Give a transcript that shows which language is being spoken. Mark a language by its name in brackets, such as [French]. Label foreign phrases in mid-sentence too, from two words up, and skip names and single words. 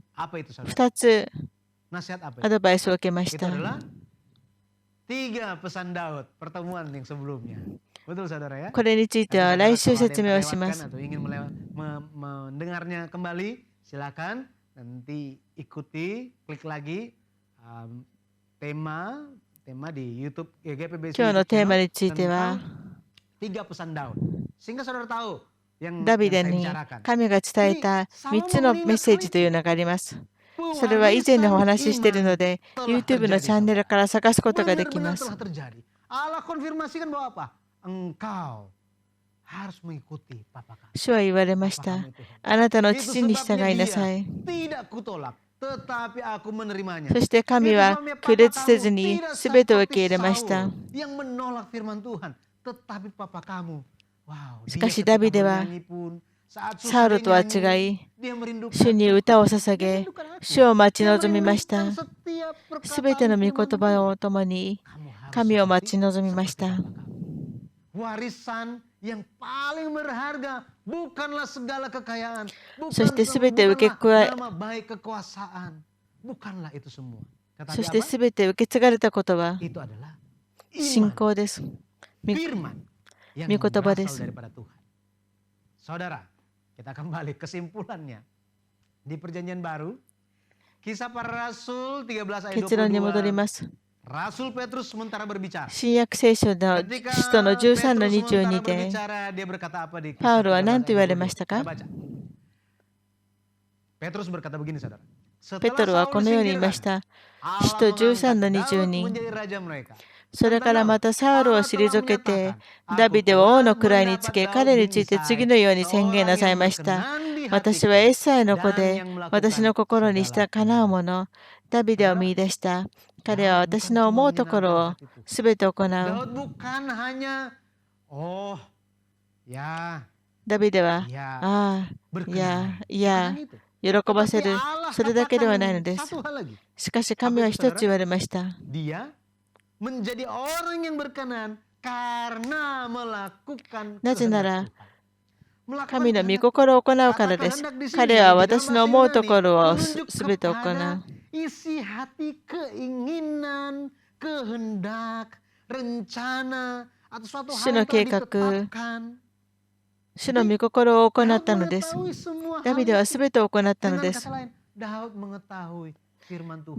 [Indonesian] Apa itu saudara? [Japanese] 2つ [Indonesian] Nasihat apa [Japanese] ア [Indonesian] itu? [Japanese] ドバイスを受けまし [Indonesian] Itu [Japanese] た。 [Indonesian] adalah 3 pesan Daud, pertemuan yang sebelumnya. Betul saudara ya? [Japanese] これについて [Indonesian] Nanti [Japanese] は来 [Indonesian] saudara [Japanese] 週 [Indonesian] kalau ada [Japanese] 説 [Indonesian] yang [Japanese] 明をしま [Indonesian] terlewatkan [Japanese] す。 [Indonesian] atau ingin mendengarnya kembali, silakan nanti ikuti, klik lagi tema di YouTube GPBC [Japanese] 今日の [Indonesian] YouTube [Japanese] テーマ [Indonesian] channel [Japanese] については、 [Indonesian] 3 pesan Daud. Sehingga saudara tahu yang [Japanese] ダビデ [Indonesian] saya [Japanese] に [Indonesian] bicarakan. [Japanese] 神が伝えた3つのメッセージというのがあります。それは以前でお話ししているので、YouTube のチャンネルから探すことができます。 [Indonesian] Benar-benar telah terjadi. Allah konfirmasikan bahwa apa? Engkau harus mengikuti papa kamu. [Japanese] 主は言われました。あなたの父に従いなさい。 [Indonesian] Tidak kutolak, tetapi aku menerimanya. [Japanese] そして神は拒絶せずに全てを受け入れました。 [Indonesian] Yang menolak firman Tuhan, tetapi papa kamu. Wow, [Japanese] しかしダビデは サウルとは違い、 主に歌を捧げ、主を待ち望みました。すべての御言葉を共に神を待ち望みました。 [Indonesian] Warisan yang paling berharga bukanlah segala kekayaan, [Japanese] そしてすべて受け加え、 [Indonesian] nama baik kekuasaan, bukanlah itu semua. [Japanese] そしてすべて受け継がれたことは [Indonesian] Itu adalah [Japanese] 信仰です。 [Indonesian] firman yang [Japanese] 御言葉です [Indonesian] berasal daripada Tuhan. Saudara, kita kembali kesimpulannya di Perjanjian Baru, Kisah Para Rasul 13 ayat [Japanese] 結論に戻り [Indonesian] 22. [Japanese] ます。 [Indonesian] Rasul Petrus sementara berbicara. [Japanese] 新約聖書の [Indonesian] Ketika [Japanese] 使徒の13の [Indonesian] Petrus [Japanese] 22 [Indonesian] sementara [Japanese] で、 [Indonesian] berbicara, dia berkata apa di [Japanese] パウ [Indonesian] Kisah [Japanese] ロは [Indonesian] 13 [Japanese] 何と言われ [Indonesian] ayat [Japanese] ましたか？ [Indonesian] 22? Saya baca. Petrus berkata begini saudara. [Japanese] ペトロはこのように言いました。使徒13の22。 [Indonesian] menjadi raja mereka. [Japanese] それからまたサウルを退けて、ダビデを王の位につけ、彼について次のように宣言なさいました。私はエッサイの子で、私の心にしたかなうもの、ダビデを見出した。彼は私の思うところをすべて行う。 [Indonesian] Daud bukan hanya ya [Japanese] ダビデは、 [Indonesian] ya [Japanese] ああ、い [Indonesian] berkenan. [Japanese] や、いや、 [Indonesian] Bukan itu. [Japanese] 喜ばせる、 [Indonesian] Tapi Allah [Japanese] それだけではないの [Indonesian] katakan [Japanese] です。 [Indonesian] satu hal lagi. [Japanese] しかし神は一つ言われました。 [Indonesian] Dia menjadi orang yang berkenan karena melakukan [Japanese] なぜなら、 [Indonesian] kehendak Tuhan. [Japanese] 神の御心を行うからです。彼は私の思うところをすべて行う。 [Indonesian] isi hati keinginan, kehendak, rencana atau suatu hal yang telah ditetapkan. [Japanese] 主の御心を行ったのです。 [Indonesian] Daud mengetahui semua [Japanese] ダ [Indonesian] hal [Japanese] ビデは [Indonesian] itu. [Japanese] すべてを行ったの [Indonesian] Dengan [Japanese] です。 [Indonesian] kata lain, Daud mengetahui firman Tuhan.